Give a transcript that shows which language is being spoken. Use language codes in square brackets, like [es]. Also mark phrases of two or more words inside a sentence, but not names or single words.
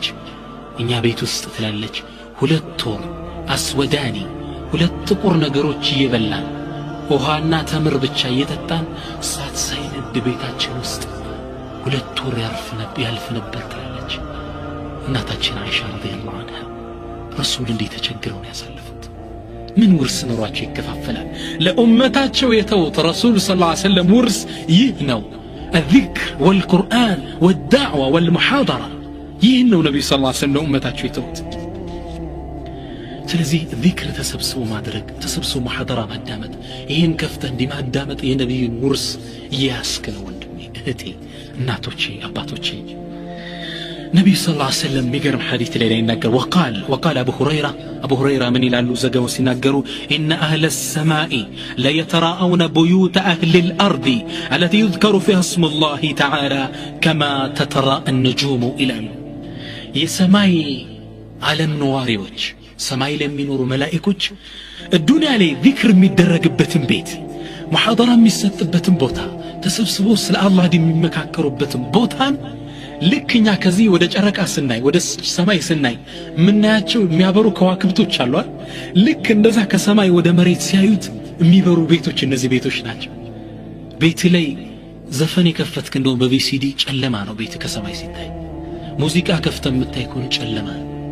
[am] እኛ ቤት ውስጥ ትላለች ሁለት ወር አስወዳኒ ሁለት ጥቁር ነገሮች እየበላን ውሃና ተምር ብቻ እየጠጣን እሳት ሳይነድ ቤታችን ውስጥ ሁለት ወር ያልፍ ነበር ትላለች እናታችን አይሻ [ar] رضي الله عنها። [am] ረሱል እንዴት ተቸግረው ነው ያሳለፉት? ምን ውርስ ኖሯቸው ይከፋፈላል? ለኡመታቸው የተውት ረሱል [ar] صلى الله عليه وسلم [am] ውርስ ይህ ነው። [ar] الذكر والقرآن والدعوة والمحاضرة [am] ይህ ነው ነብዩ [ar] صلى الله عليه وسلم [am] ለኡመታቸው የተውት። ስለዚህ ዚክር ተሰብስቦ ማድረግ፣ ተሰብስቦ ሙሐደራ ማዳመጥ፣ ይህን ከፍተህ እንዲህ ማዳመጥ የነብዩን ውርስ እያስክ ነው ወንድሜ፣ እህቴ፣ እናቶቼ፣ አባቶቼ። [ar] ነብዩ صلى الله عليه وسلم [am] የሚገርም ሐዲስ ላይ ይናገር [ar] وقال أبو هريرة من [am] ይላሉ ዘገው ሲናገሩ [ar] إن أهل السماء لا يتراءون بيوت أهل الأرض التي يذكر فيها اسم الله تعالى كما تتراءى النجوم [am] ይላሉ። የሰማይ ዓለም ነዋሪዎች ሰማይ ላይ የሚኖሩ መላእክቶች ዱንያ ላይ ዚክር የሚደረግበትን ቤት፣ ሙሐደራ የሚሰጥበትን ቦታ፣ ተሰብስበው ስለ አላህ የሚመካከሩበትን ቦታን ልክኛ ከዚህ ወደ ጨረቃ ስናይ ወደ ሰማይ ስናይ ምናያቸው የሚያበሩ ከዋክብቶች አሉ። ልክ እንደዛ ከሰማይ ወደ መሬት ሲያዩት የሚበሩ ቤቶች እነዚህ ቤቶች ናቸው። ቤት ላይ ዘፈን የከፈትክ እንደው በቪሲዲ ጨለማ ነው ቤት ከሰማይ ሲታይ። ሙዚቃ ከፍተህ የምታይ ከሆነ ጨለማ ነው።